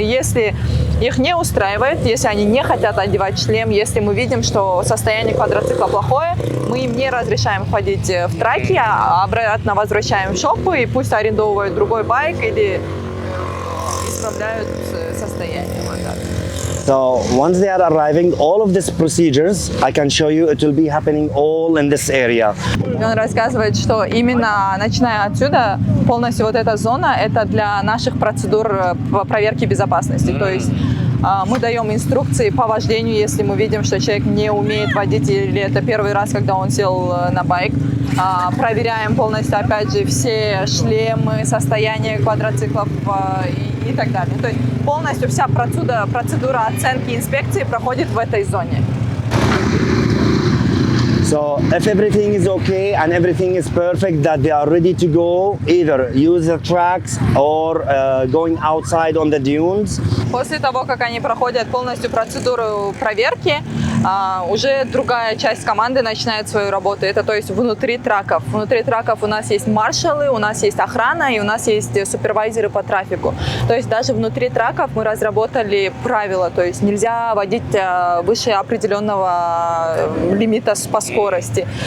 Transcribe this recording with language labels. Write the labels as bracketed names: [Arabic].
[Russian] Если их не устраивает, если они не хотят одевать шлем, если мы видим, что состояние квадроцикла плохое, мы им не разрешаем входить в траки, а обратно возвращаем в шопу, и пусть арендовывают другой байк или исправляют состояние. [English] So once they are arriving, all of these procedures, I can show you, it will be happening all in this area. [Russian] Он рассказывает, что именно начиная отсюда, полностью вот эта зона, это для наших процедур проверки безопасности. То есть мы даем инструкции по вождению, если мы видим, что человек не умеет водить или это первый раз, когда он сел на байк. Проверяем полностью, опять же, все шлемы, состояние квадроциклов и так далее. То есть полностью вся процедура оценки и инспекции проходит в этой зоне. [English] So if everything is okay and everything is perfect, that they are ready to go, either use the tracks or going outside on the dunes. [Russian] После того, как они проходят полностью процедуру проверки, уже другая часть команды начинает свою работу. Это то есть внутри траков. Внутри траков у нас есть маршалы, у нас есть охрана и у нас есть супервайзеры по трафику. То есть даже внутри траков мы разработали правила. То есть нельзя водить выше определенного лимита по скорости.